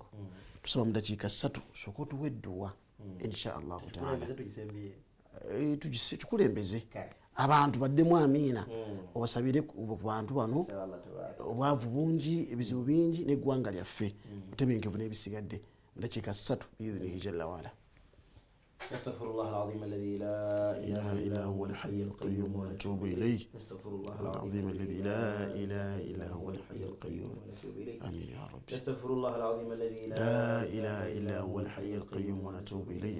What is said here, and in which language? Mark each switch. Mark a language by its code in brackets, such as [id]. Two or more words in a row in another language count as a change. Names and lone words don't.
[lg] Tusaba mu dakiika 3 sooka otuwa edduwa [ar] إن شاء الله تعالى [lg] tukulembeze abantu baddemu amiina obasabire ku bantu bano obwavu bungi, ebizibu bingi n'eggwanga lyaffe butebenkevu n'ebisigadde mu dakiika 3 [ar] بإذنه جل وعلا. نستغفر الله العظيم الذي لا إله إلا هو الحي القيوم ونتوب إليه. نستغفر الله العظيم الذي لا إله إلا هو الحي القيوم ونتوب إليه. آمين يا رب. نستغفر الله العظيم الذي لا إله إلا هو الحي القيوم ونتوب إليه.